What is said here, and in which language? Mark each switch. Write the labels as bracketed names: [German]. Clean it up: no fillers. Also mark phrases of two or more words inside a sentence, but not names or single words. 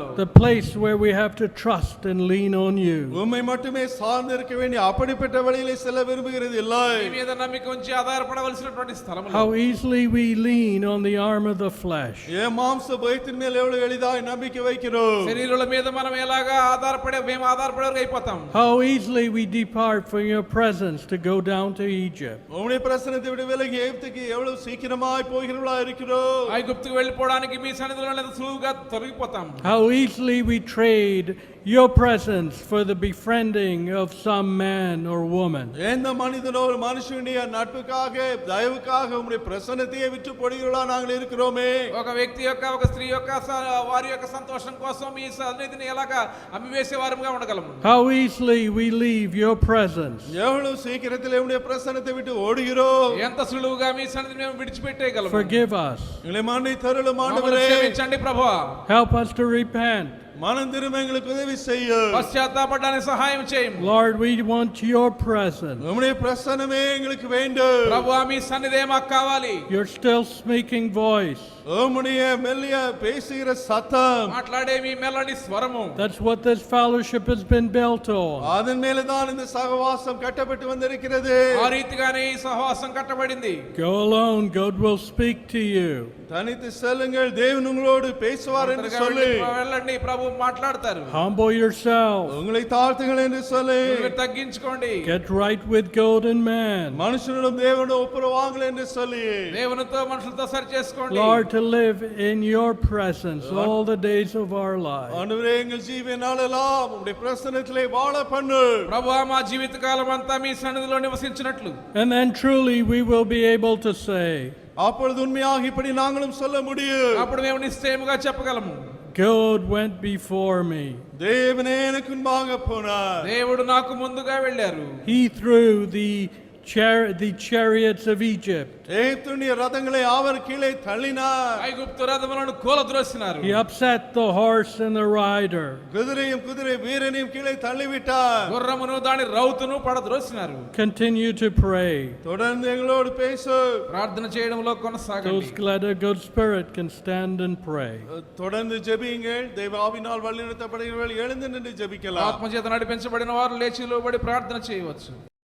[English] The place where we have to trust and lean on you. [Tamil] உம்மை மட்டுமே சார்ந்து இருக்க வேண்டிய அப்படிப்பட்ட வழியிலே செல்ல விரும்புகிறதில்லை. [Telugu] మీ మీద నమ్మిక ఉంచి ఆధారపడవలసినటువంటి స్థలంలో [English] How easily we lean on the arm of the flesh. [Tamil] மாம்ச பயத்தின் மேல் எவ்வளவு எளிதாய் நம்பிக்கை வைக்கிறோம். [Telugu] శరీరుల మీద మనం ఎలాగా మేము ఆధారపడేవారు అయిపోతాం. [English] How easily we depart from your presence to go down to Egypt. [Tamil] உம்முடைய பிரசன்னத்தை விட்டு விலகி எகிப்துக்கு எவ்வளவு சீக்கிரமாய் போகிறவர்களா இருக்கிறோம். [Telugu] ఐగుప్తుకు వెళ్ళిపోవడానికి మీ సన్నిధిలో ఎంత సులువుగా తొలగిపోతాం. [English] How easily we trade your presence for the befriending of some man or woman. [Tamil] எந்த மனிதனோ ஒரு மனுஷனுடைய நட்புக்காக தயவுக்காக உம்முடைய பிரசன்னத்தையே விட்டு போடுகிறவர்களா நாங்கள் இருக்கிறோமே. [Telugu] ఒక వ్యక్తి యొక్క ఒక స్త్రీ యొక్క వారి యొక్క సంతోషం కోసం ఈ సన్నిధిని ఎలాగా అమ్మివేసే వారముగా ఉండగలము. [English] How easily we leave your presence. [Tamil] எவ்வளவு சீக்கிரத்தில் உம்முடைய பிரசன்னத்தை விட்டு ஓடுகிறோம். [Telugu] ఎంత సులువుగా మీ సన్నిధిని మేము విడిచిపెట్టేయగలము. [English] Forgive us. [Tamil] எங்களை மன்னித்தருளும் [Telugu] మమ్మల్ని [Tamil] ஆண்டவரே. [Telugu] క్షమించండి ప్రభువా. [English] Help us to repent. [Tamil] மனம் திரும்ப எங்களுக்கு உதவி செய்யும். [Telugu] పశ్చాత్తాపడడానికి సహాయం చేయండి. [English] Lord, we want your presence. [Tamil] உம்முடைய பிரசன்னமே எங்களுக்கு வேண்டும். [Telugu] ప్రభువా మీ సన్నిధే మాకు కావాలి. [English] Your still speaking voice. [Tamil] உம்முடைய மெல்லிய பேசுகிற சத்தம், [Telugu] మాట్లాడే మీ మెల్లని స్వరము. [English] That's what this fellowship has been built on. [Tamil] அதன் மேலதான் இந்த சகவாசம் கட்டப்பட்டு வந்திருக்கிறது. [Telugu] ఆ రీతిగానే ఈ సహవాసం కట్టబడింది. [English] Go alone, God will speak to you. [Tamil] தனித்து செல்லுங்கள், தேவன் உங்களோடு பேசுவார் என்று [Telugu] ఒంటరిగా [Tamil] சொல்லி, [Telugu] వెళ్ళండి, ప్రభు మాట్లాడతారు. [English] Humble yourself. [Tamil] உங்களை தாழ்த்துங்கள் என்று சொல்லி, [Telugu] మీరు తగ్గించుకోండి. [English] Get right with God and man. [Tamil] மனுஷனும் தேவனும் ஒப்புரவாங்கள் என்று சொல்லி, [Telugu] దేవునితో మనుషులతో సరి చేసుకోండి. [English] Lord, to live in your presence all the days of our life. [Tamil] ஆண்டவரே எங்கள் ஜீவ நாளெல்லாம் உம்முடைய பிரசன்னத்திலே வாழ பண்ணு. [Telugu] ప్రభువా మా జీవితకాలం అంతా మీ సన్నిధిలో నివసించినట్లు. [English] And then truly we will be able to say, [Tamil] அப்பொழுது உண்மையாக இப்படி நாங்களும் சொல்ல முடியும். [Telugu] అప్పుడు మేము నిశ్చయముగా చెప్పగలము. [English] God went before me. [Tamil] தேவனே எனக்கு முன்பாக போனார். [Telugu] దేవుడు నాకు ముందుగా వెళ్ళారు. [English] He threw the chariots of Egypt. [Tamil] எகிப்துடைய ரதங்களை அவர் கீழே தள்ளினார். [Telugu] ఐగుప్తు రథములను కూలద్రోసినారు. [English] He upset the horse and the rider. [Tamil] குதிரையும் குதிரை வீரனையும் கீழே தள்ளிவிட்டார். [Telugu] గుర్రమును దాని రౌతును పడద్రోసినారు. [English] Continue to pray. [Tamil] தொடர்ந்து எங்களோடு பேசு. [Telugu] ప్రార్థన చేయడంలో [English] Those [Telugu] కొనసాగండి. [English] glad a good spirit can stand and pray. [Tamil] தொடர்ந்து ஜெபியுங்கள். தெய்வ ஆவியினால் வழிநடத்தப்படுகிறவர்கள் எழுந்து நின்று ஜெபிக்கலாம். [Telugu] ఆత్మచేత నడిపించబడిన వారు లేచి నిలబడి ప్రార్థన చేయవచ్చు.